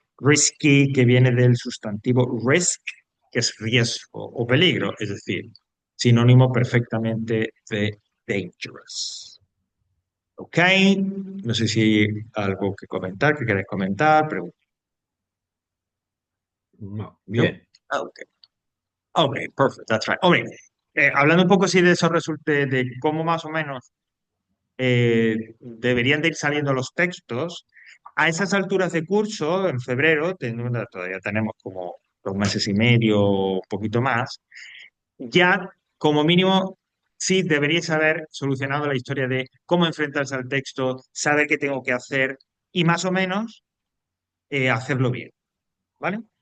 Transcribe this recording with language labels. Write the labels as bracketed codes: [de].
[es] Risky, que viene del sustantivo risk, que es riesgo o peligro, es decir, sinónimo perfectamente de dangerous. ¿Ok? No sé si algo que comentar, que queréis comentar, preguntar, No. ¿no? Bien. [en] Ok, ok, perfect, that's right. [es] Hombre, hablando un poco así de esos resultados, de cómo más o menos deberían de ir saliendo los textos. A esas alturas de curso, en febrero, todavía tenemos como 2 meses y medio, un poquito más, ya como mínimo sí deberíais haber solucionado la historia de cómo enfrentarse al texto, saber qué tengo que hacer y más o menos hacerlo bien, ¿vale?